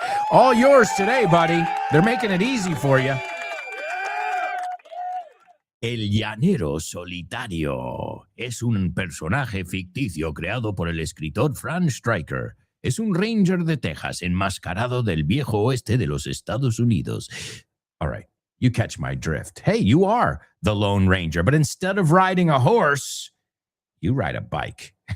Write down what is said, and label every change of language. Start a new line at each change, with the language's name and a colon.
English: All yours today, buddy. They're making it easy for you.
Spanish: El llanero solitario es un personaje ficticio creado por el escritor Frank Stryker. Es un ranger de Texas enmascarado del viejo oeste de los Estados Unidos.
English: All right, you catch my drift. Hey, you are the Lone Ranger, but instead of riding a horse, you ride a bike.